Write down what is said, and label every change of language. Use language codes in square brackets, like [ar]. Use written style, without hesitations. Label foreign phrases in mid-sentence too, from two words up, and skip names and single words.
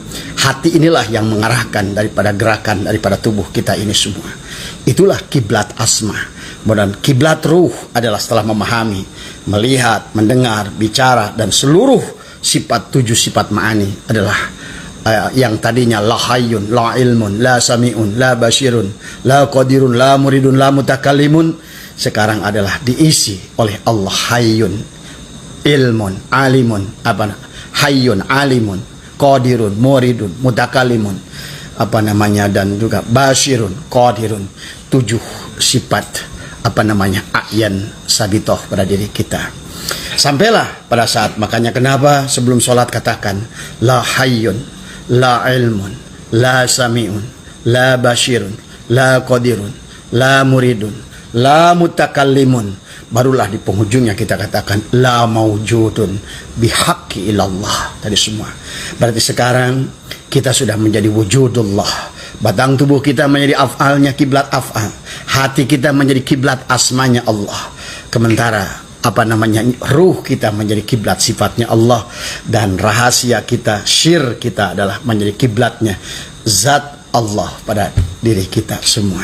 [id] Hati inilah yang mengarahkan daripada gerakan daripada tubuh kita ini semua. Itulah kiblat asma. Dan kiblat ruh adalah setelah memahami, melihat, mendengar, bicara, dan seluruh sifat 7 sifat ma'ani adalah yang tadinya [ar] لا حي، لا علم، لا سميع، لا بصير، لا قادر، لا مريد، لا متكلم, [id] sekarang adalah diisi oleh Allah [ar] حي، علم، عليم، حي، عليم، قادر، مريد، متكلم, [id] dan juga [ar] بصير، قادر. [id] 7 sifat [ar] أعيان ثابتة [id] pada diri kita. Sampailah pada saat, makanya kenapa sebelum sholat katakan [ar] لا حي، لا علم، لا سميع، لا بصير، لا قادر، لا مريد، لا متكلم, [id] barulah di penghujungnya kita katakan [ar] لا موجود بحق إلا الله [id] tadi semua. Berarti sekarang kita sudah menjadi wujudullah. Batang tubuh kita menjadi af'alnya kiblat af'al. Hati kita menjadi kiblat asmanya Allah. Sementara ruh kita menjadi kiblat sifatnya Allah, dan rahasia kita, syir kita adalah menjadi kiblatnya zat Allah pada diri kita semua.